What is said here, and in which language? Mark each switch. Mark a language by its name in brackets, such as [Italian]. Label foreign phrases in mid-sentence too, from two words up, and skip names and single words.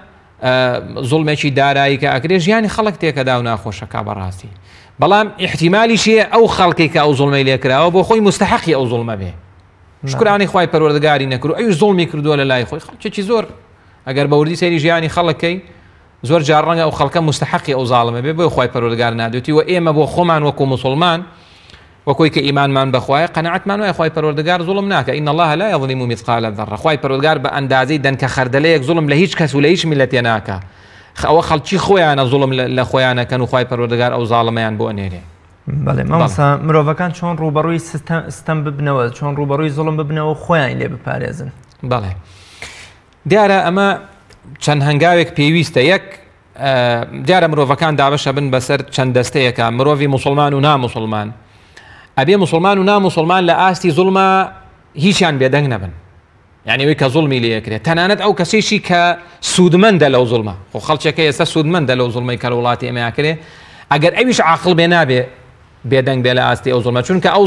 [Central Kurdish] زوڵمێکی دارایی کە ئەکرێ ژیانی خەڵک تێکەدا و ناخۆشەکە بەڕاستی بەڵام احتیمالی شیە ئەو خەڵکی کە ئەو زوڵمەی لێکراوە بۆ خۆی مستحقی ئەو زوڵمە بێ شکرانی خوای پەروەردگاری نەکرد ئەوش زوڵمی کردووە لە لای خۆی خەڵکێکی زۆر ئەگەر بەوردی سەیری ژیانی خەڵکەی زۆر جار ڕەنگە ئەو خەڵکە مستحقی ئەو زاڵمە بێ بۆ خوای پەروەردگار نادوێتی و ئێمە بۆ خۆمان وەکو مسلمان وەکوی کە ئیمانمان بەخوایە قەنەعەتمان وایە خوای پەروەردگار زوڵم ناکە [Arabic] ئین الله لا یظلم مثقال ذرة [Central Kurdish] خوای پەروەردگار بە ئەندازەی دەنکە خەردەلەیەک زوڵم لە هیچ کەس و لە هیچ میلەتێ ناکە ئەوە خەڵکی خۆیانە زوڵم لە خۆیانەکەن و خوای پەروەردگار ئەو زاڵمەیان بۆ ئەنێرێ بەڵێ مامۆستا مرۆڤەکان چۆن ڕوبەڕووی ستەم ببنەوە چۆن ڕوبەڕووی زوڵم ببنەوە خۆیان لێ بپارێزن بەڵێ دیارە ئەمە چەند هەنگاوێک پێویستە یەک دیارە مرۆڤەکان دابەشە بن بەسەر چەند دەستەیەکە مرۆڤی موسڵمان و ناموسڵمان ئەبێ موسڵمان و ناموسڵمان لە ئاستی زوڵمە هیچیان بێدەنگ نەبن یعنی وی کە زوڵمی لێکرێت تەنانەت ئەو کەسێکی کە سوودمەندە لەو زوڵمە خۆ خەڵکێکە ئێستا سوودمەندە لەو زوڵمەی کە لە وڵاتی ئێمە کرێ ئەگەر ئەویش عاقڵ بێ نابێ بێدەنگ بێ لە ئاستی ئەو زوڵمە چونکە ئەو